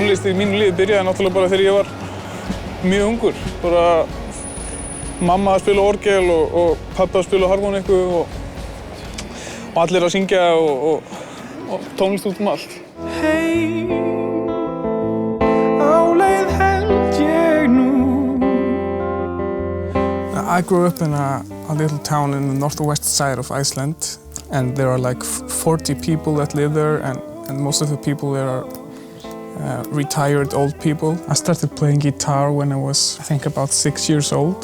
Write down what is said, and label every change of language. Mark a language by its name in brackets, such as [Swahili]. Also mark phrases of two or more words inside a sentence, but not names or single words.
[Icelandic] í mínu lífi byrjaði náttúrulega bara þegar ég var mjög ungur. Bara mamma að spila orgel og pabbi að spila harmonikku og allir að syngja og tónlist út allt. Hey, á leið held ég nú. [English] I grew up in a little town in the northwest side of Iceland, and there are like 40 people that live there, and most of the people there are retired old people. I started playing guitar when I was, I think, about 6 years old.